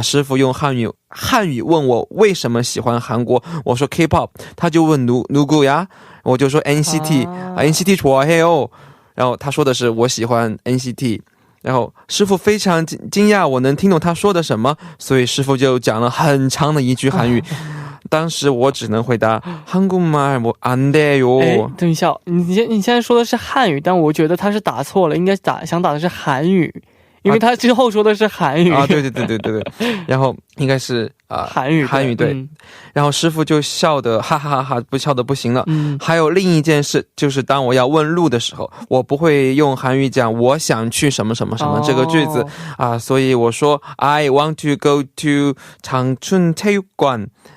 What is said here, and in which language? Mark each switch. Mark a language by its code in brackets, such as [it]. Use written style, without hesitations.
[zh] 师傅用汉语问我为什么喜欢韩国，我说 K-pop， 他就问누구呀，我就说 NCT [ko] NCT 좋아해요， [zh] 然后他说的是我喜欢 NCT， 然后师傅非常惊讶我能听懂他说的什么，所以师傅就讲了很长的一句韩语。当时我只能回答 [ko] 한국말 뭐 안 돼요。 [zh] 等一下，你现在说的是汉语，但我觉得他是打错了，应该想打的是韩语，因为他之后说的是韩语啊。对，然后应该是韩语对。然后师傅就笑得哈哈哈，不笑得不行了。还有另一件事，就是当我要问路的时候，我不会用韩语讲我想去什么什么什么这个句子啊，所以我说 [en] I want to go to [zh] 장춘체육관。